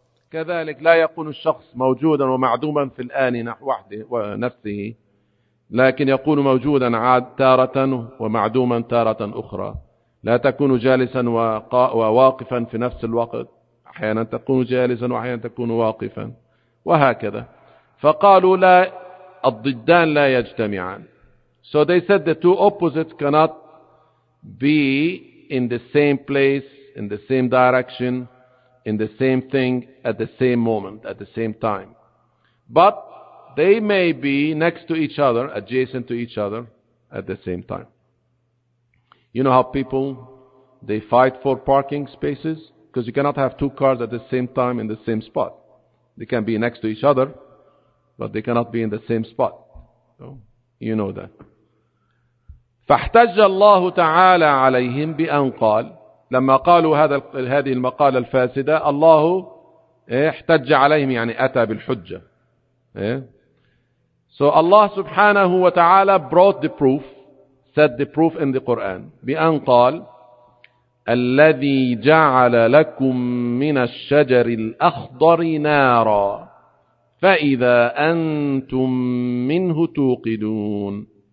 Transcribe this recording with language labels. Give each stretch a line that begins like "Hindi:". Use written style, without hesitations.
Arabic: كذلك لا يكون الشخص موجودا ومعدوما في الآن نحو نفسه, لكن يكون موجودا عاد تارة ومعدوما تارة أخرى. لا تكون جالسا وواقفا في نفس الوقت, أحيانا تكون جالسا وأحيانا تكون واقفا, وهكذا. فقالوا لا, الضدان لا يجتمعان.
English: So they said the two opposites cannot be in the same place, in the same direction, in the same thing at the same moment, at the same time. But they may be next to each other, adjacent to each other at the same time. You know how people, they fight for parking spaces? Because you cannot have two cars at the same time in the same spot. They can be next to each other, but they cannot be in the same spot. So you know that.
Arabic: فاحتج الله تعالى عليهم بأن قال, لما قالوا هذه المقالة الفاسدة الله احتج عليهم, يعني أتى بالحجة.
English: So Allah
Arabic: سبحانه وتعالى
English: brought the proof, said the proof in the Quran,
Arabic: بأن قال الذي جعل لكم من الشجر الأخضر نارا فإذا أنتم منه توقدون.